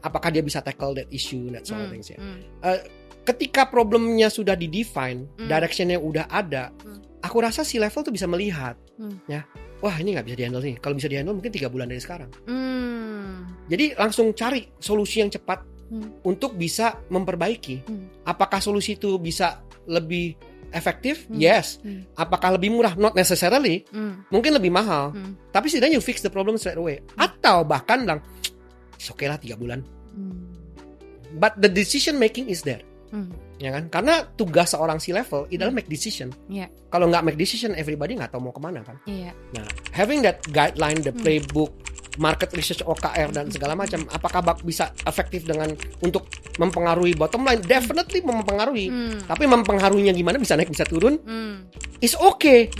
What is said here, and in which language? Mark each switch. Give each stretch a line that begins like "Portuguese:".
Indonesian: Apakah dia bisa
English: tackle that issue, that sort of things ya.
Indonesian: Ketika problemnya sudah di-define, directionnya udah ada, aku rasa si level tuh bisa melihat, ya, wah ini nggak bisa di-handle nih. Kalau bisa di-handle mungkin 3 bulan dari sekarang. Jadi langsung cari solusi yang cepat untuk bisa memperbaiki. Apakah solusi itu bisa lebih efektif? Yes. Apakah lebih murah?
English: Not necessarily.
Indonesian: Mungkin lebih mahal. Tapi setidaknya
English: you fix the problem straight away.
Indonesian: Atau bahkan bilang, oke lah 3 bulan.
English: But the decision making is there.
Indonesian: Ya kan? Karena tugas seorang C-level adalah
English: make decision.
Indonesian: Kalau nggak make decision, everybody nggak tahu mau kemana kan. Nah,
English: having that guideline, the playbook,
Indonesian: market research OKR dan segala macam, apakah bisa efektif dengan untuk mempengaruhi bottom line? Definitely mempengaruhi. Tapi mempengaruhinya gimana, bisa naik bisa turun,
English: is okay.